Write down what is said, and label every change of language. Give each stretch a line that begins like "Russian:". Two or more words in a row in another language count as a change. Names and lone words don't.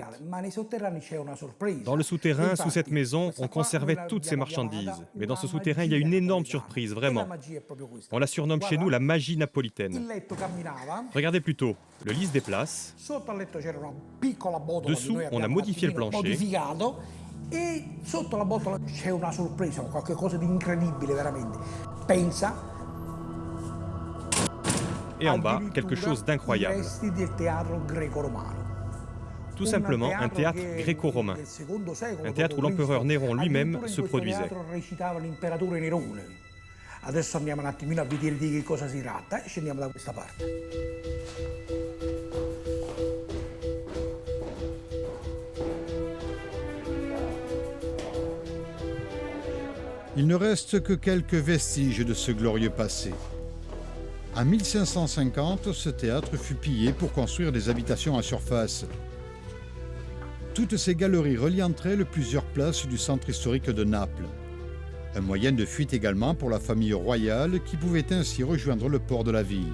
French: Dans le souterrain, sous cette maison, on conservait toutes ces marchandises. Mais dans ce souterrain, il y a une énorme surprise, vraiment. On la surnomme chez nous la magie napolitaine. Regardez plutôt, le lit se déplace. Dessous, on a modifié le plancher.
Italian: E sotto la botola c'è una sorpresa, qualcosa di incredibile veramente. Pensa.
French: Et en bas, quelque chose d'incroyable. Tout simplement un théâtre gréco-romain. Un théâtre où l'empereur Néron lui-même se produisait.
Italian: Adesso andiamo un attimino a vedere di che cosa si tratta e scendiamo da questa parte.
French: Il ne reste que quelques vestiges de ce glorieux passé. En 1550, ce théâtre fut pillé pour construire des habitations en surface. Toutes ces galeries relient entre elles plusieurs places du centre historique de Naples. Un moyen de fuite également pour la famille royale qui pouvait ainsi rejoindre le port de la ville.